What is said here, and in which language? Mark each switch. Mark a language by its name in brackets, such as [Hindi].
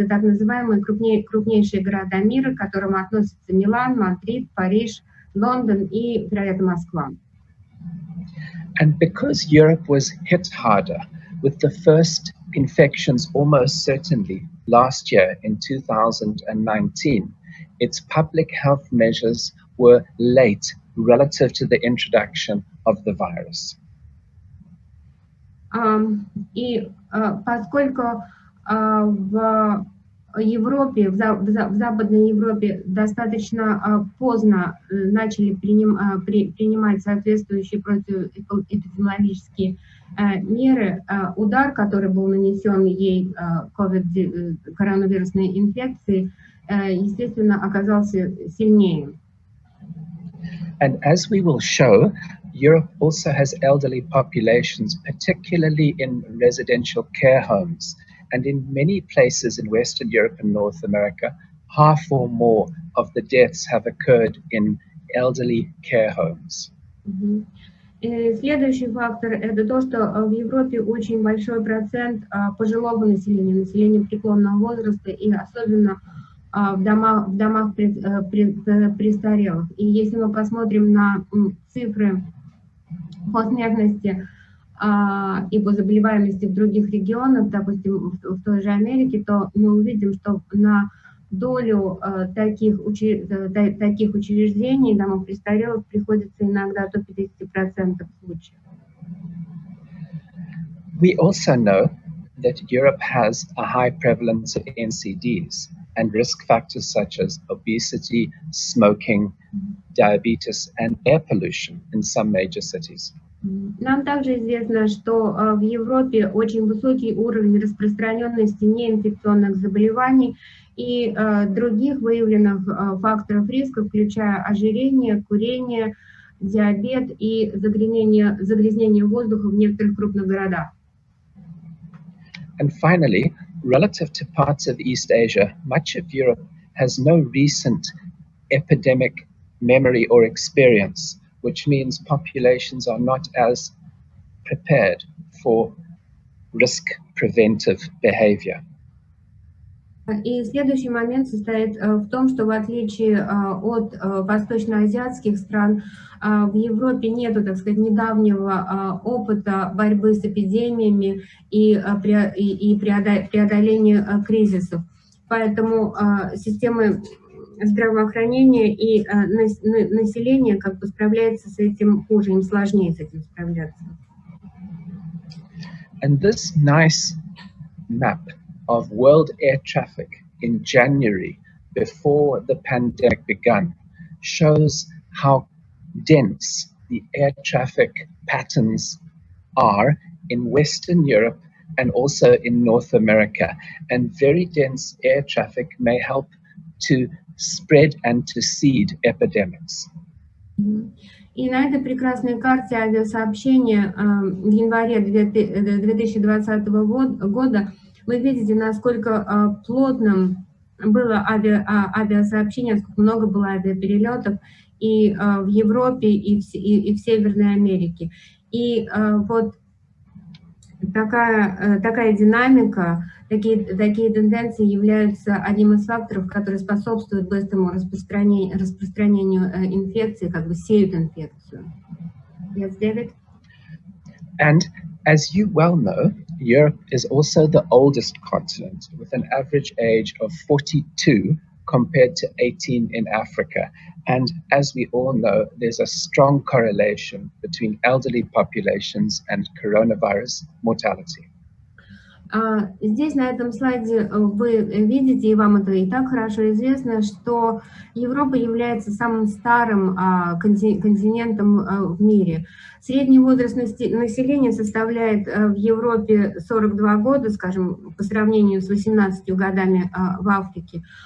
[Russian] Это так называемые крупнейшие города мира, к которым относятся Милан, Мадрид, Париж, Лондон и, вероятно, Москва. [English] And because Europe was hit harder with the first infections almost certainly last year in 2019, its public health measures were late relative to the introduction of the virus. [Russian] И поскольку в Европе, в Западной Европе достаточно поздно начали принимать соответствующие противоэпидемиологические меры, удар, который был нанесен ей коронавирусной инфекцией, естественно, оказался сильнее. [English] And as we will show, Europe also has elderly populations, particularly in residential care homes. And in many places in Western Europe and North America, half or more of the deaths have occurred in elderly care homes. [Russian] Следующий фактор – это то, что в Европе очень большой процент пожилого населения преклонного возраста, и особенно в домах престарелых. И если мы посмотрим на цифры по смертности и по заболеваемости в других регионах, допустим, в той же Америке, то мы увидим, что на долю таких учреждений, домов престарелых, приходится иногда до 50% случаев. [English] We also know that Europe has a high prevalence of NCDs and risk factors such as obesity, smoking, diabetes, and air pollution in some major cities. [Russian] Нам также известно, что в Европе очень высокий уровень распространенности неинфекционных заболеваний и других выявленных факторов риска, включая ожирение, курение, диабет и загрязнение воздуха в некоторых крупных городах. [English] And finally, relative to parts of East Asia, much of Europe has no recent epidemic memory or experience, which means populations are not as prepared for risk preventive behavior. [Russian] И следующий момент состоит в том, что в отличие от восточноазиатских стран, в Европе нету, так сказать, недавнего опыта борьбы с эпидемиями и преодоления кризисов. Поэтому системы здравоохранения и населения как бы справляются с этим хуже, им сложнее с этим справляться. [English] And this nice map of world air traffic in January, before the pandemic began, shows how dense the air traffic patterns are in Western Europe and also in North America. And very dense air traffic may help to spread and to seed epidemics. [Russian] И на этой прекрасной карте авиасообщения в январе 2020 года вы видите, насколько плотным было авиасообщение, насколько много было авиаперелетов и в Европе, и в Северной Америке. И вот такая динамика, такие тенденции являются одним из факторов, которые способствуют быстрому распространению инфекции, как бы сеют инфекцию. [English] Yes, David? And as you well know, Europe is also the oldest continent, with an average age of 42 compared to 18 in Africa. And as we all know, there's a strong correlation between elderly populations and coronavirus mortality. [Russian] Здесь на этом слайде вы видите, и вам это и так хорошо известно, что Европа является самым старым континентом в мире. Средний возраст населения составляет в Европе 42 года, скажем, по сравнению с 18 годами в Африке.